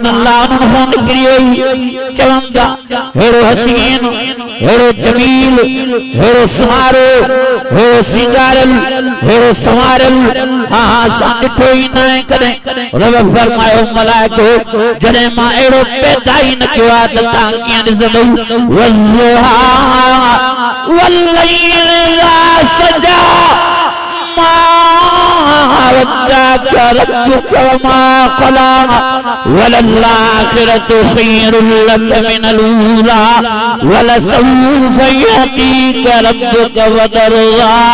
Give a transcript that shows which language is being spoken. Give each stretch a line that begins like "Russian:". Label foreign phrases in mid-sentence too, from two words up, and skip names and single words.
Sindhi: अल्लाह उन्हनि खां निकिरी वई चवनि था हेड़ो हसीन हेड़ो जमील हेड़ो सुमारो हेड़ो सींगारल हेड़ो संवारल हाँ सा ॾिठो ई न आहे कॾहिं रब फरमायो मलाइको जॾहिं मां अहिड़ो पैदा ई न कयो आहे त तव्हां कीअं ॾिसंदव वज़्ज़ुहा
Arabic: والليل إذا سجى ما ودعك ربك وما قلى وللآخرة خير لك من الأولى ولسوف يعطيك ربك فترضى